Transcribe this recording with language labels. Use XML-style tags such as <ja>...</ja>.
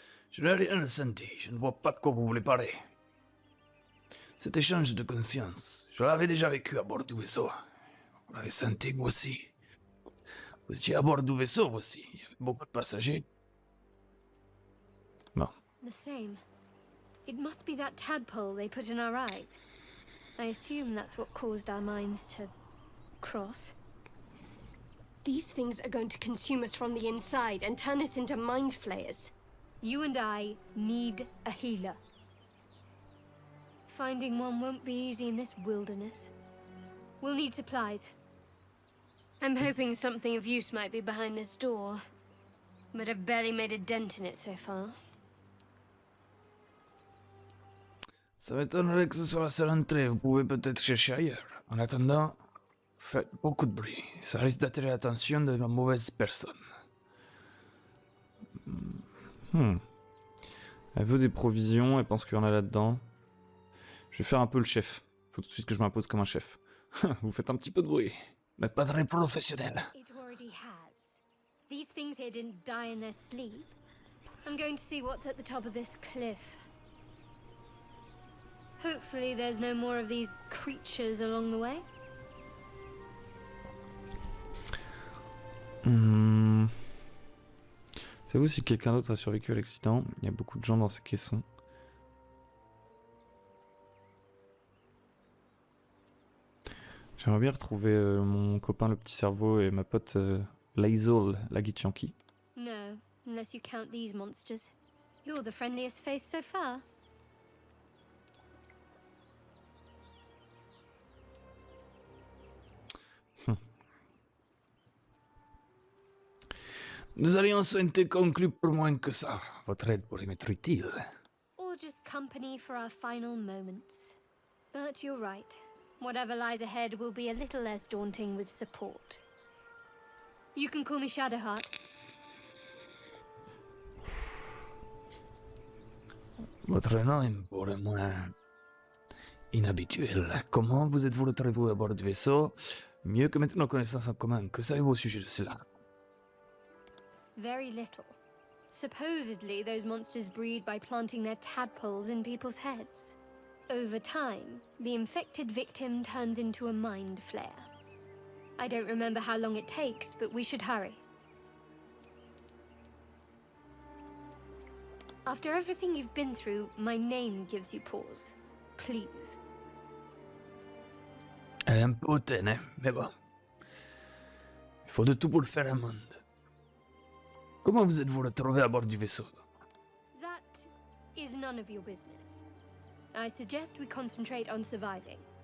<fr>Je n'ai rien ressenti, je ne vois pas de quoi vous voulez parler. Cet échange de conscience, je l'avais déjà vécu à bord du vaisseau. Vous l'avez senti, vous aussi. Vous étiez à bord du vaisseau, vous aussi. Il y avait beaucoup de passagers.</fr> <en>The same. It must be that tadpole they put in our eyes. I assume that's what caused our minds to cross. These things are going to consume us from the inside and turn us into mind flayers. You and I need a healer. Finding one won't be easy in this wilderness. We'll need supplies. I'm hoping something of use might be behind this door, but I've barely made a dent in it so far.</en> <fr>Ça m'étonnerait que ce soit la seule entrée, vous pouvez peut-être chercher ailleurs. En attendant, faites beaucoup de bruit. Ça risque d'attirer l'attention de la mauvaise personne. Hmm. Elle veut des provisions, elle pense qu'il y en a là-dedans. Je vais faire un peu le chef. Faut tout de suite que je m'impose comme un chef. Vous faites un petit peu de bruit. Vous n'êtes pas très professionnel.</fr> <en>It already has. These things here didn't die in their sleep. I'm going to see what's at the top of this cliff. Hopefully there's no more of these creatures along the way. Hmm.</en> <fr>Savez-vous si quelqu'un d'autre a survécu à l'accident? Il y a beaucoup de gens dans ces caissons. J'aimerais bien retrouver mon copain le petit cerveau et ma pote Laisol, la Githyanki.</fr> <en>No, unless you count these monsters. You're the friendliest face so far.</en> <fr>Nous alliances ont été conclues pour moins que ça. Votre aide pourrait m'être utile.</fr> <en>Or just company for our final moments. But you're right. Whatever lies ahead will be a little less daunting with support. You can call me Shadowheart.</en> <fr>Votre nom est pour le moins inhabituel. Comment vous êtes-vous retrouvé à bord du vaisseau? Mieux que mettre nos connaissances en commun, que savez-vous au sujet de cela?</fr> <en>Very little. Supposedly, those monsters breed by planting their tadpoles in people's heads. Over time, the infected victim turns into a mind flayer. I don't remember how long it takes, but we should hurry. After everything you've been through, my name gives you pause. Please.</en> <fr>Elle est un peu hautaine, hein, mais bon. Il faut de tout pour le faire un monde. Comment vous êtes-vous retrouvé à bord du vaisseau?</fr> <en>That is none of your business. I suggest we concentrate on surviving.</en>